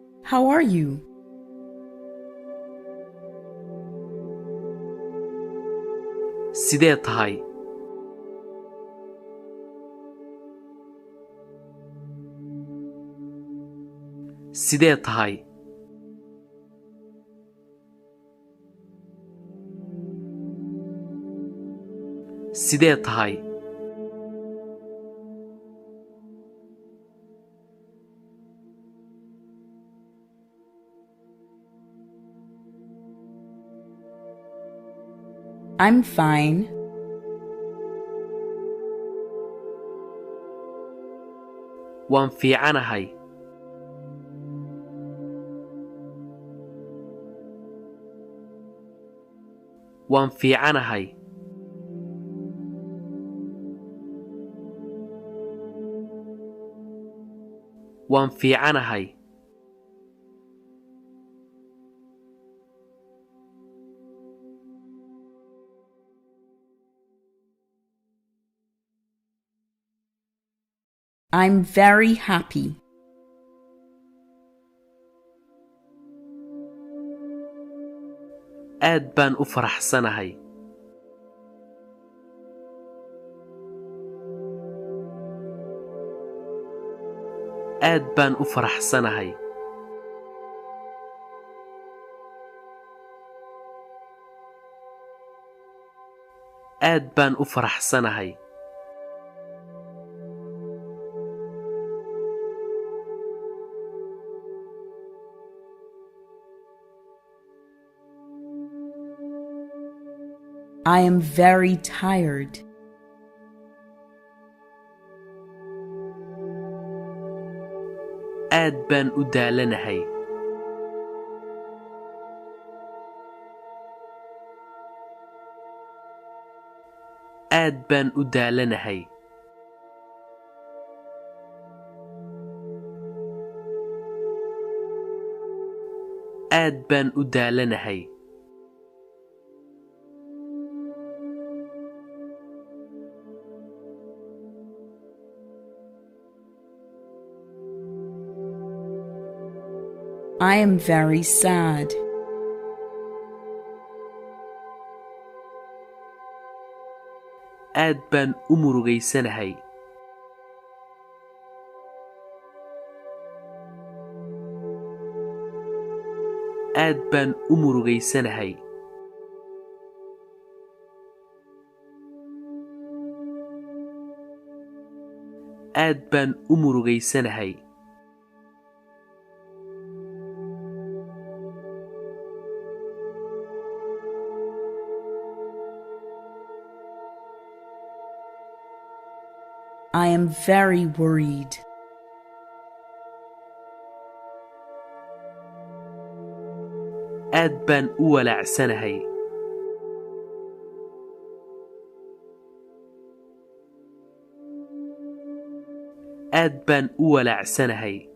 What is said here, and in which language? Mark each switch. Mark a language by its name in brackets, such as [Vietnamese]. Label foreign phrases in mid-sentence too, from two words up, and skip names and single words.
[English] How are you? [Somali] Sidee tahay? Sidee tahay? Sidee tahay? [English] I'm fine. [Somali] Waan fiicanahay. Waan fiicanahay. Waan fiicanahay. [English] I'm very happy. [Somali] Aad baan u faraxsanahay. Aad baan u faraxsanahay. Aad baan u faraxsanahay. [English] I am very tired. [Somali] Aad baan u daalanahay. Aad baan u daalanahay. Aad baan u daalanahay. [English] I am very sad. [Somali] Aad baan u murugaysanahay. Aad baan u murugaysanahay. Aad baan u murugaysanahay. [English] I am very worried. [Somali] Aad baan u walaacsanahay. Aad baan u walaacsanahay.